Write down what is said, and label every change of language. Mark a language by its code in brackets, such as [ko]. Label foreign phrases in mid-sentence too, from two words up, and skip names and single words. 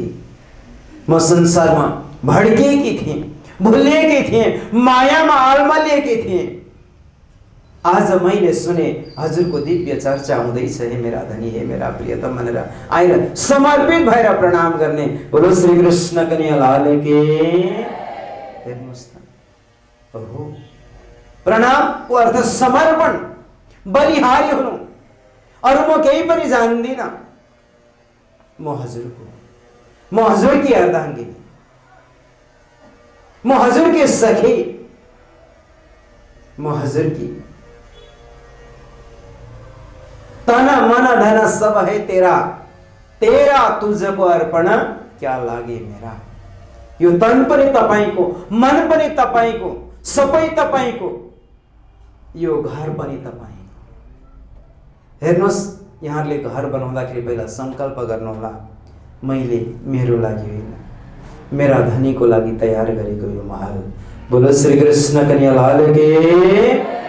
[ne] म संसारमा भड्किएकी थिएँ, भुलिएकी थिएँ, मायामा अल्मलिएकी थिएँ। आज मैले सुने हजुरको दिव्य चर्चा हुँदैछ। हे मेरा धनी, हे मेरा प्रियतम भनेर आएर समर्पित भएर प्रणाम गर्ने। [hi] बोलो श्री कृष्ण कन्हैया लाल की। [ne] हेर्नुहोस् न, ओहो, प्रणामको अर्थ समर्पण, बलिहारी हुनु। अरू म केही पनि जान्दिनँ, म हजुरको, म हजुरकी अर्धाङ्गिनी, म हजुरकी सखी, म हजुरकी। [hi] तन मन धन सब है तेरा, तेरा तुझको अर्पण क्या लागे मेरा। [ne] यो तन पनि तपाईको, मन पनि तपाईको, सबै तपाईको, यो घर पनि तपाईको। हेर्नुहोस्, यहाँहरूले घर बनाउँदाखेरि पहिला संकल्प गर्नुहोला, मैले मेरो लागि होइन, मेरा धनीको लागि तयार गरेको यो महल। [hi] बोलो श्री कृष्ण कन्हैया लाल की।